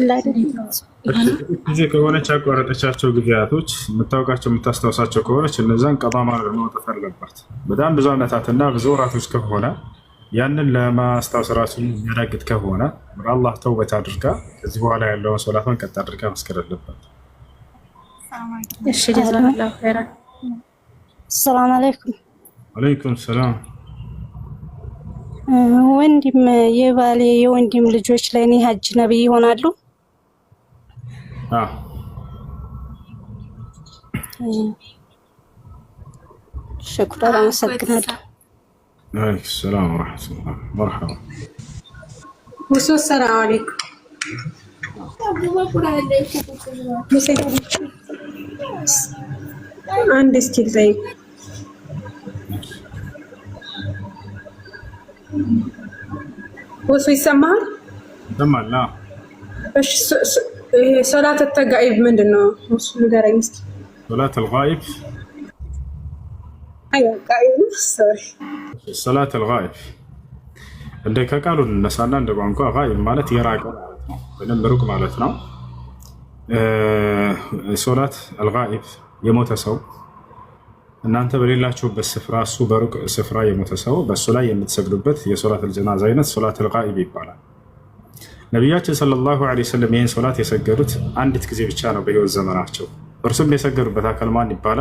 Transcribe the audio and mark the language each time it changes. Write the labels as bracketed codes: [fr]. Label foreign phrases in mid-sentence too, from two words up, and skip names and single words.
[am] ጊዜ ከሆነች ያቋረጠቻቸው ጊዜያቶች የምታውቃቸው የምታስታውሳቸው ከሆነች እነዛን ቀጣ ማድረግ መውጣት አለባት። በጣም ብዙ ዓመታትና ብዙ ወራቶች ከሆነ ያንን ለማስታወስ ራሱ የሚያዳግት ከሆነ ወደ አላህ ተውበት አድርጋ ከዚህ በኋላ ያለውን ሶላቷን ቀጥ አድርጋ መስገድ አለባት። [ar] እሺ جزاك الله خيرا። سلام عليكم። وعليكم سلام። [am] ወንድም የባሌ የወንድም ልጆች ለኔ ሀጅ ነብይ ይሆናሉ? شكرا አመሰግናለሁ። [ar] عليكم السلام ورحمة الله. مرحبا. السلام عليكم. عندي سكيل طيب. وصو يسمع؟ سمع لا. ايش صلاة التغائب ምንድነው? [am] እሱ ንገረኝ እስኪ። [ar] صلاة الغائب. ايوه غائب سوري. صلاة الغائب [am] እንደ ከቃሉ እነሳና እንደ ቋንቋ غائب ማለት የራቀ ማለት ነው፣ በደንብ ሩቅ ማለት ነው። [ar] صلاة الغائب [am] የሞተ ሰው እናንተ በሌላችሁበት ስፍራ እሱ በሩቅ ስፍራ የሞተ ሰው በእሱ ላይ የምትሰግዱበት የሶላት الجنازة አይነት [ar] صلاة الغائب [am] ይባላል። ነቢያችን [ar] صلى الله عليه وسلم [am] ይህን ሶላት የሰገዱት አንዲት ጊዜ ብቻ ነው በህይወት ዘመናቸው። እርሱም የሰገዱበት አካል ማን ይባላል?